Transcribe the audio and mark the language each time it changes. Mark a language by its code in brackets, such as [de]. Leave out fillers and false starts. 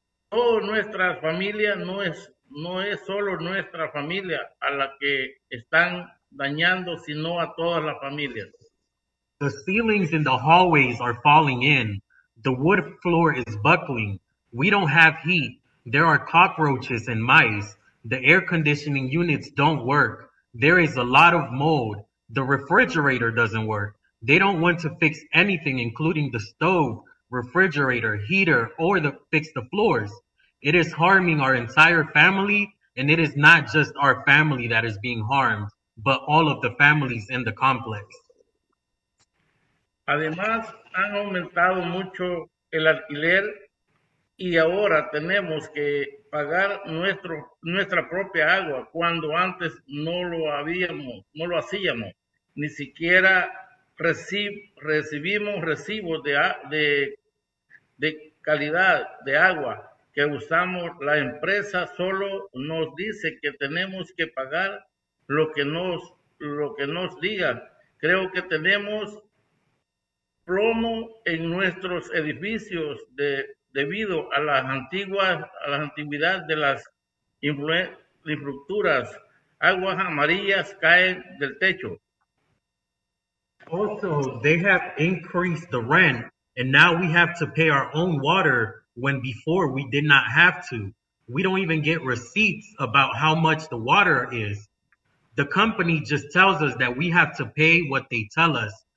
[es] Toda nuestra familia no es solo nuestra familia a la que están dañando, sino a todas las familias. [en] The ceilings in the hallways are falling in. The wood floor is buckling. We don't have heat. There are cockroaches and mice. The air conditioning units don't work. There is a lot of mold. The refrigerator doesn't work. They don't want to fix anything, including the stove, refrigerator, heater, or fix the floors. It is harming our entire family, and it is not just our family that is being harmed, but all of the families in the complex. [es] Además, han aumentado mucho el alquiler y ahora tenemos que pagar nuestra propia agua cuando antes no lo hacíamos. Ni siquiera recibimos recibos de calidad de agua que usamos. La empresa solo nos dice que tenemos que pagar lo que nos digan. Creo que tenemos plomo en nuestros edificios debido a las antigüedades de las infraestructuras. Aguas amarillas caen del techo. [en] Also, they have increased the rent, and now we have to pay our own water when before we did not have to. We don't even get receipts about how much the water is. The company just tells us that we have to pay what they tell us.